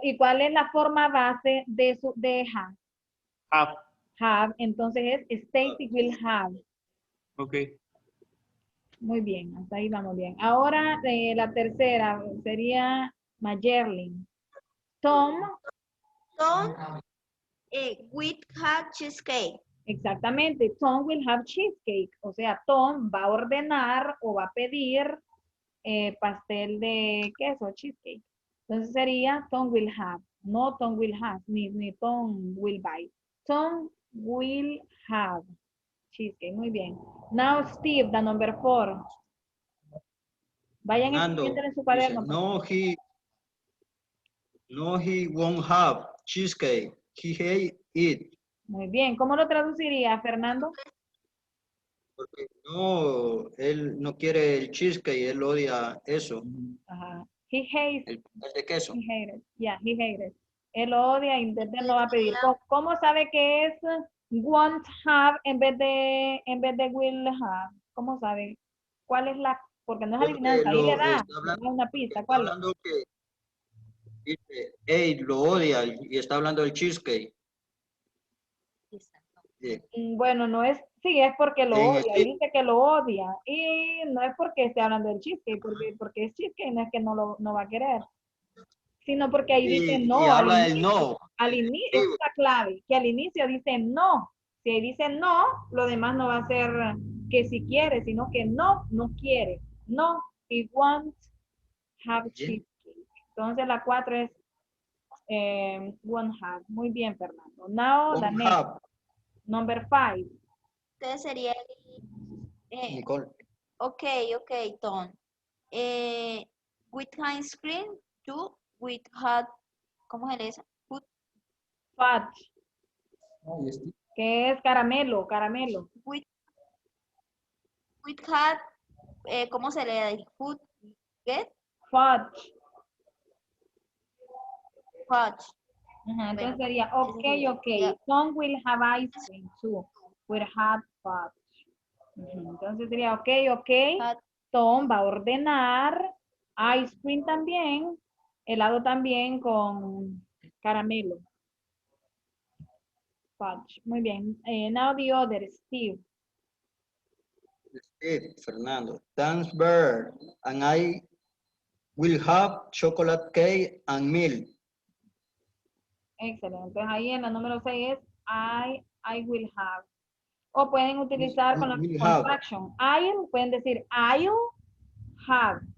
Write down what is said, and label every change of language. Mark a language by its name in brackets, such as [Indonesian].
[Spanish] ¿Y cuál es la forma base de have? [English] Have. Have. [Spanish] Entonces es [English] Stacy will have. Ok. [Spanish] Muy bien, hasta ahí vamos bien. Ahora la tercera sería Mayerlin. Tom. [English] Tom with have cheesecake. [Spanish] Exactamente, [English] Tom will have cheesecake. [Spanish] O sea, Tom va a ordenar o va a pedir pastel de queso, cheesecake. Entonces sería [English] Tom will have, [Spanish] no Tom will have, ni [English] Tom will buy. Tom will have cheesecake. [Spanish] Muy bien. [English] Now Steve, the number 4. [Spanish] Vayan escribiendo en su cuaderno. Dice, [English] no, he won't have cheesecake. He hate it. [Spanish] Muy bien. ¿Cómo lo traduciría, Fernando? Porque no, él no quiere el cheesecake, él odia eso. Ajá. [English] He hates. [Spanish] El de queso. [English] He hated. Yeah, he hated. [Spanish] Él lo odia y entonces lo va a pedir. ¿Cómo sabe que es [English] won't have [Spanish] en vez de [English] will have? [Spanish] ¿Cómo sabe? ¿Cuál es la? Porque no es adivinanza, ahí le da una pista. ¿Cuál es? Hablando que dice, hey, lo odia y está hablando del cheesecake. Sí. Bueno, no es, sí, es porque lo odia, y dice que lo odia, y no es porque esté hablando del cheesecake, porque es cheesecake, no es que no va a querer, sino porque ahí dice no. Y habla del no. Al inicio, es la clave, que al inicio dice no. Si ahí dice no, lo demás no va a ser que si quiere, sino que no quiere. [English] No, he won't have cheesecake. [Spanish] Entonces la 4 es [English] won't have. [Spanish] Muy bien, [English] Fernando. Now the next. Number 5. [Spanish] Entonces sería Nicole. ok, Tom. [English] With ice cream, two with hot, [Spanish] ¿cómo es eso? [English] Fudge. [Spanish] No, y este. Que es caramelo. [English] With hot, [Spanish] ¿cómo se le dice? [English] Food, get? Fudge. Fudge. [Spanish] Ajá, entonces sería, ok. yeah. [English] Tom will have ice cream too, with hot fudge. [Spanish] Entonces sería, ok. [English] Hot. [Spanish] Tom va a ordenar ice cream también, helado también con caramelo. [English] Fudge. [Spanish] Muy bien. [English] Now the other, Steve. Steve, Fernando. Thanks, Bird. And I will have chocolate cake and milk. [Spanish] Excelente. Entonces ahí en la número 6 es [English] I will have. [Spanish] O pueden utilizar con la contraction. I'll, pueden decir [English] I'll have.